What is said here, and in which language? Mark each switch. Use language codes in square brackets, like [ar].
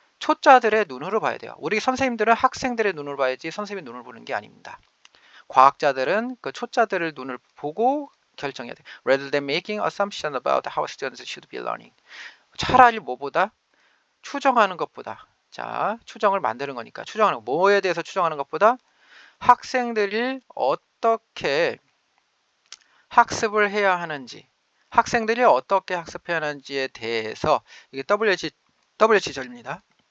[ko] 초짜들의 눈으로 봐야 돼요. 우리 선생님들은 학생들의 눈으로 봐야지 선생님의 눈을 보는 게 아닙니다. 과학자들은 그 초짜들의 눈을 보고 결정해야 돼. [en] Rather than making assumption about how students should be learning. [ko] 차라리 뭐보다 추정하는 것보다 자 추정을 만드는 거니까 추정하는 뭐에 대해서 추정하는 것보다 학생들이 어떻게 학습을 해야 하는지 학생들이 어떻게 학습해야 하는지에 대해서 이게 WH절입니다.